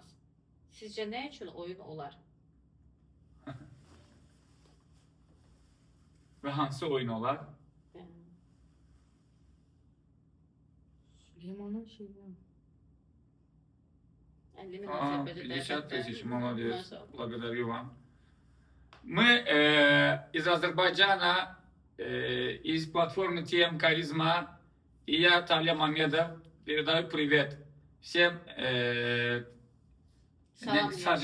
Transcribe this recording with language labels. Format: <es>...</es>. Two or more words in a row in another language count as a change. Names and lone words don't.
<az>Sizcə nə üçün oyun olar? Və hansı oyun olar? Süleymanın şeyi var. 50 min Ага, Azərbaycan</az> <ru>50 тысяч, молодец. Maşallah. Благодарю вам. Мы из Азербайджана, из платформы TM Каризма, и я, Талия Мамедов, передаю привет всем</ru> <az>Salam.</az>